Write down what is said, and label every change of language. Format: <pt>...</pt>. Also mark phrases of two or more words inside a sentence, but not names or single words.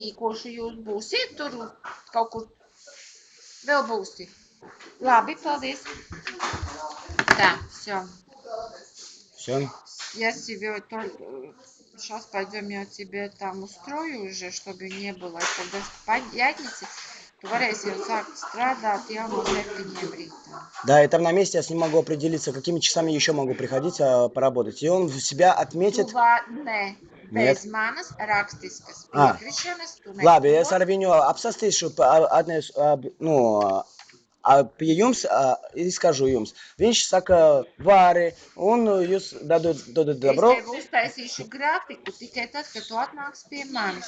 <lv>Kurš jūs būsiet tur kaut kur vēl būsi? Labi, paldies.</lv> <ru>Да, все. Все? Я себе только сейчас пойдем, я тебе там устрою уже, чтобы не было. Тогда в пятнице tu varēsi jau sākt strādāt jau no 7 рītā. Да, и там на месте я с ним могу определиться, какими часами еще могу приходить поработать. И он себя отметит...</ru> <lv>Nē, bez manas rakstiskas piekrišanas tu neko... Labi, es ar viņu apsastīšu, pie jums izskažu jums. Viņš saka, vari, un jūs dodat dobro. Es tev uztaisīšu grafiku tikai tad, kad tu atnāks pie manis.</lv>